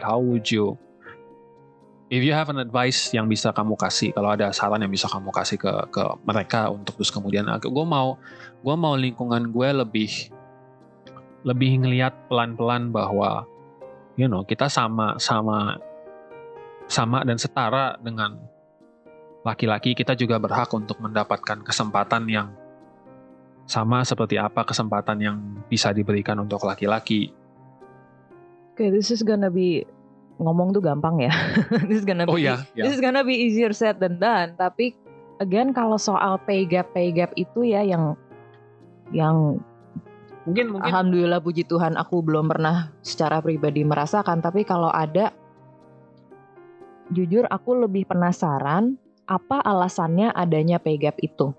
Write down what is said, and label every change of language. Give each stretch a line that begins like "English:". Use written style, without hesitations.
English: How would you, if you have an advice
Indonesian: yang bisa kamu kasih, kalau ada saran yang bisa kamu kasih ke mereka untuk terus kemudian, gue mau lingkungan gue lebih ngelihat pelan-pelan bahwa kita sama dan setara dengan laki-laki, kita juga berhak untuk mendapatkan kesempatan yang sama seperti apa kesempatan yang bisa diberikan untuk laki-laki.
English: Okay, this is gonna be,
Indonesian: ngomong tuh gampang ya.
English: This is gonna be easier said than done.
Indonesian: Tapi again kalau soal pay gap itu ya yang mungkin alhamdulillah puji Tuhan aku belum pernah secara pribadi merasakan. Tapi kalau ada, jujur aku lebih penasaran apa alasannya adanya pay gap itu.